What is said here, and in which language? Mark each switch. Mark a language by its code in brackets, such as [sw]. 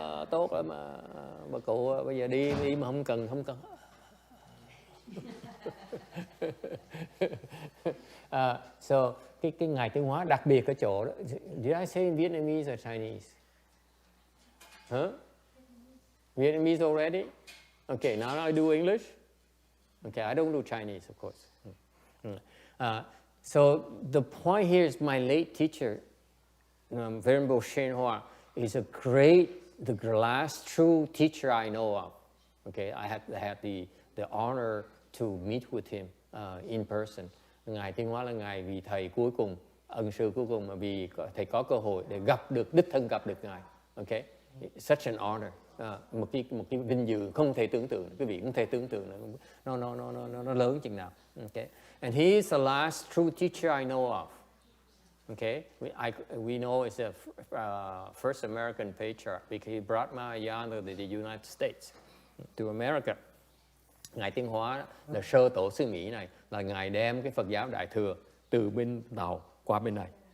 [vi] Tốt lắm mà bà cụ bây giờ đi mà không cần. So cái Ngài Tiến Hóa đặc biệt ở chỗ đó. [en] Did I say in Vietnamese or Chinese? Vietnamese already? Okay, now I do English. Okay, I don't do Chinese, of course. So the point here is my late teacher, Venerable Shen Hoa, is the last true teacher I know of. Okay, I had the honor to meet with him in person. [vi] Ngài Tiến Hóa là Ngài vị thầy cuối cùng, ân sư cuối cùng mà vì thầy có cơ hội để đích thân gặp được Ngài. [en] Okay, such an honor. [vi] Một cái vinh dự không thể tưởng tượng, quý vị không thể tưởng tượng nó lớn chừng nào. [en] Okay, and he is the last true teacher I know of. Okay, we know it's the first American patriarch because he brought Mahayana to the United States, to America. [vi] Ngài Tiến Hóa là sơ tổ sư Mỹ này, là Ngài đem cái Phật giáo Đại Thừa từ bên Tàu qua bên này.